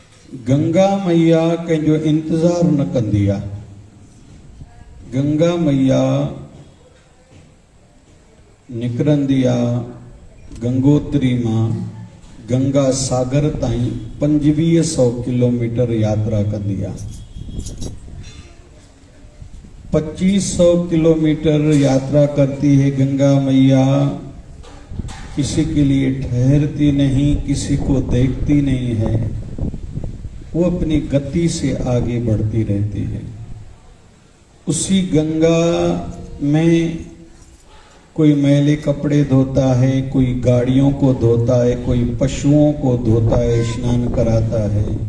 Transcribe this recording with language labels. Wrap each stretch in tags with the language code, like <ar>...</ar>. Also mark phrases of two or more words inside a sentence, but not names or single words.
<sd>गंगा मैया के जो इंतजार न कंदी आहे। गंगा मैया निकरंदी आहे गंगोत्री मां गंगा सागर ताईं 2500 किलोमीटर यात्रा कंदी आहे।</sd> <hi>2500 किलोमीटर यात्रा करती है गंगा मैया। किसी के लिए ठहरती नहीं, किसी को देखती नहीं है, वो अपनी गति से आगे बढ़ती रहती है। उसी गंगा में कोई मैले कपड़े धोता है, कोई गाड़ियों को धोता है, कोई पशुओं को धोता है, स्नान कराता है।</hi>